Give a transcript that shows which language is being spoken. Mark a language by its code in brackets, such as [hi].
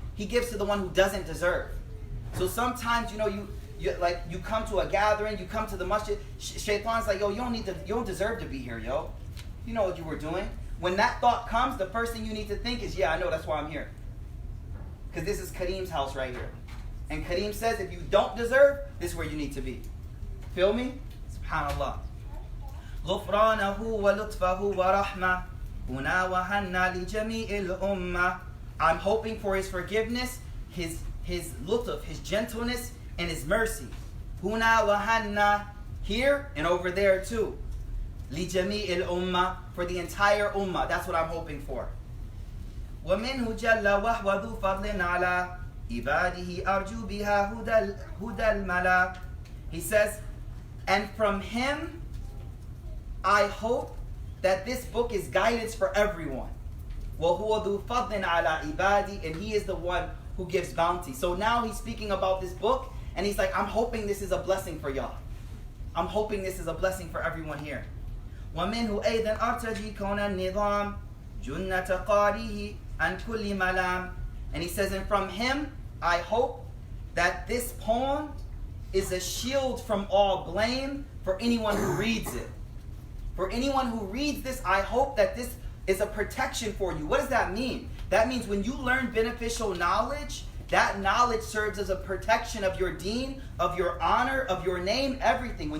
[en] He gives to the one who doesn't deserve. So sometimes, you know, you come to a gathering, you come to the masjid, shaitan's like, yo, you don't deserve to be here, yo. You know what you were doing. When that thought comes, the first thing you need to think is, yeah, I know, that's why I'm here. Because this is Kareem's house right here. And Kareem says, if you don't deserve, this is where you need to be. Feel me? SubhanAllah. [ar] غفرانه ولطفه ورحمة هنا وهنا لجميع الأمة. [en] I'm hoping for his forgiveness, his lutf, his gentleness, and his mercy. Huna wa hanna, here and over there too. Li jami'il ummah, for the entire ummah. That's what I'm hoping for. [ar] ومنه جل وهو ذو فضل على عباده أرجو بها هدى الملا. [en] He says, and from him I hope that this book is guidance for everyone. [ar] وهو ذو فضل على عباده, [en] and he is the one who gives bounty. So now he's speaking about this book, and he's like, I'm hoping this is a blessing for y'all. I'm hoping this is a blessing for everyone here. [ar] ومنه أيضا أرتجي كون النظام جنة قارئه عن كل ملام. [en] And he says, and from him I hope that this poem is a shield from all blame for anyone who reads it. For anyone who reads this, I hope that this is a protection for you. What does that mean? That means when you learn beneficial knowledge, that knowledge serves as a protection of your deen, of your honor, of your name, everything.